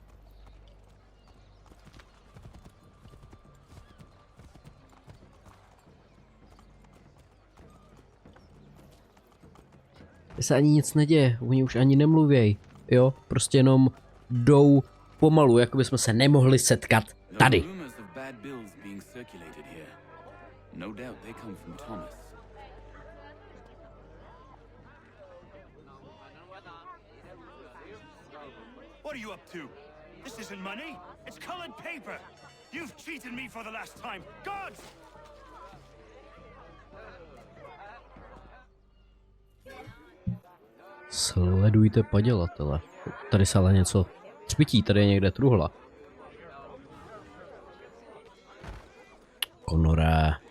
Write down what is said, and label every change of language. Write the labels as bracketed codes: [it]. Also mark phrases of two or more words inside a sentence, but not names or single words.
[cs] Se ani nic neděje, oni už ani nemluvěj, jo, prostě jenom jdou pomalu, jako bychom se nemohli setkat tady. [en] What are you up to? This isn't money, it's colored paper. You've cheated me for the last time. Gods! [cs] Sledujte padělatele. Tady se ale něco třpití, tady je někde truhla. Konore.